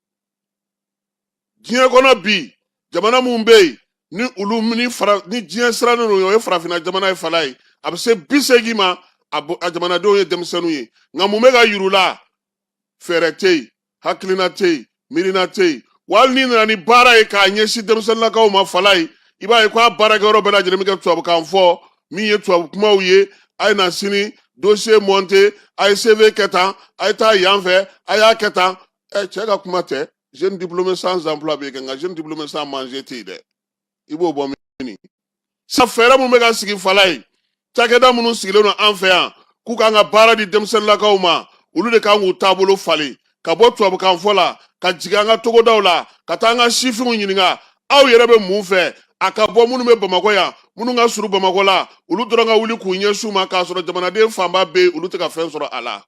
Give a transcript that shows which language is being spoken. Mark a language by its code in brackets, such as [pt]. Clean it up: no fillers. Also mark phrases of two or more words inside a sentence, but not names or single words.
[bm] Diɲɛ kɔnɔ bi jamana mun bɛ yen ni olu ni diɲɛ sirannen don o ye farafinna jamana ye fala ye a bɛ se 80 ma a jamanadenw ye denmisɛnninw ye nka mun bɛ ka yir'u la fɛɛrɛ tɛ yen hakilina tɛ yen miirina tɛ yen wa hali n'i nana ni baara ye k'a ɲɛsin denmisɛnninnakaw ma fala ye i b'a ye k'a baarakɛyɔrɔ bɛɛ lajɛlen bɛ kɛ tubabukan fɔ min ye tubabu kumaw ye a ye na sini [fr] dossier monter [bm] a ye CV kɛ tan a ye taa yan fɛ a y'a kɛ tan cɛ ka kuma tɛ [fr] jeune diplômé sans emploi [bm] bɛ kɛ nka [fr] jeune diplômé sans manger [bm] tɛ yen dɛ i b'o bɔ min sa fɛɛrɛ mun bɛ ka sigi fala ye cakɛda minnu sigilen don an fɛ yan k'u kan ka baara di denmisɛnninnakaw ma olu de kan k'u taabolo falen ka bɔ tubabukan fɔ la ka jigin an ka togodaw la ka taa an ka sifinw ɲininka aw yɛrɛ bɛ mun fɛ a ka bɔ minnu bɛ Bamakɔ yan minnu ka surun Bamakɔ la olu dɔrɔn ka wuli k'u ɲɛsin u ma k'a sɔrɔ jamanaden fanba bɛ yen olu tɛ ka fɛn sɔrɔ a la.